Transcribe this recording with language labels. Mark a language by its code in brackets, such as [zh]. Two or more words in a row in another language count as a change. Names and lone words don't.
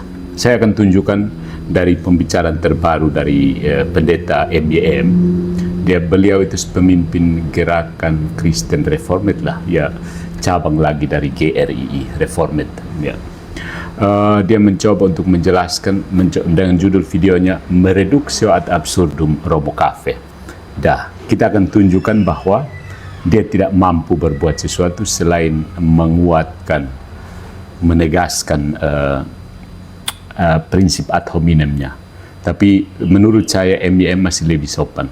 [id] Saya akan tunjukkan dari pembicaraan terbaru dari pendeta MYM. Beliau itu pemimpin gerakan Kristen Reformed lah, ya, cabang lagi dari GRII, Reformed, ya. Dia mencoba untuk menjelaskan dengan judul videonya [la] Mereduksio ad absurdum [id] Romo Cafe. Kita akan tunjukkan bahwa dia tidak mampu berbuat sesuatu selain menguatkan, menegaskan prinsip [la] ad hominemnya. [id] Tapi menurut saya MYM masih lebih sopan.